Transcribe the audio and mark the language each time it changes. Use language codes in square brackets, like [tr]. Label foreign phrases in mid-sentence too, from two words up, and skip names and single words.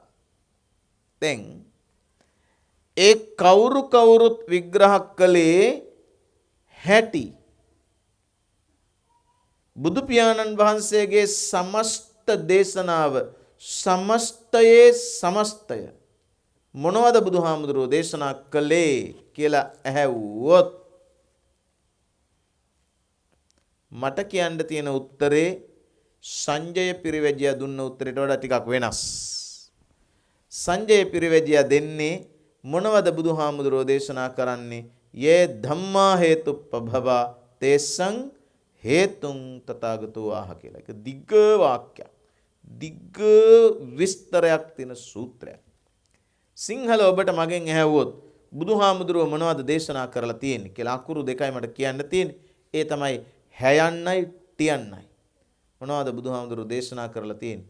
[si] දැන් ඒ කවුරුත් විග්‍රහ කළේ හැටි බුදු පියාණන් වහන්සේගේ සමස්ත දේශනාව, සමස්තයේ සමස්තය මොනවද බුදුහාමුදුරුවෝ දේශනා කළේ කියලා ඇහැවුවොත් මට කියන්න තියෙන උත්තරේ සංජය පිරිවැජියා දුන්න උත්තරයට වඩා ටිකක් වෙනස්. සංජය පිරිවැජියා දෙන්නේ මොනවද බුදුහාමුදුරුවෝ දේශනා කරන්නේ? [pi] යේ ධම්මා හේතුප්පභවා තේසං හේතුං තථාගතෝ ආහ කියලා. [si] ඒක දිග්ග වාක්‍යයක්. දිග්ග විස්තරයක් තියෙන සූත්‍රයක්. සිංහල ඔබට මගෙන් ඇහුවොත් බුදුහාමුදුරුවෝ මොනවද දේශනා කරලා තියෙන්නේ කියලා අකුරු දෙකයි මට කියන්න තියෙන්නේ. ඒ තමයි හැයන්නයි ටියන්නයි. මොනවද බුදුහාමුදුරුවෝ දේශනා කරලා තියෙන්නේ?